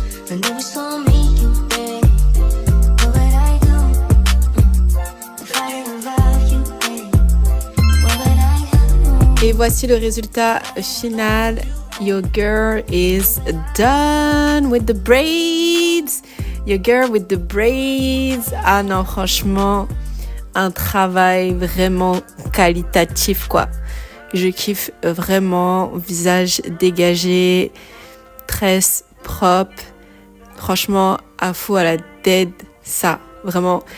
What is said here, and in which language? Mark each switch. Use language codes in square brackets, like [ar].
[en] And then we saw me, you babe. What would I do if I didn't love you, babe? What would I do? [fr] Et voici le résultat final. [en] Your girl is done with the braids. Your girl with the braids. [fr] Ah non, franchement, un travail vraiment qualitatif, quoi. Je kiffe vraiment. Visage dégagé, tresse propre. Franchement, Afou, elle a dead ça. Vraiment.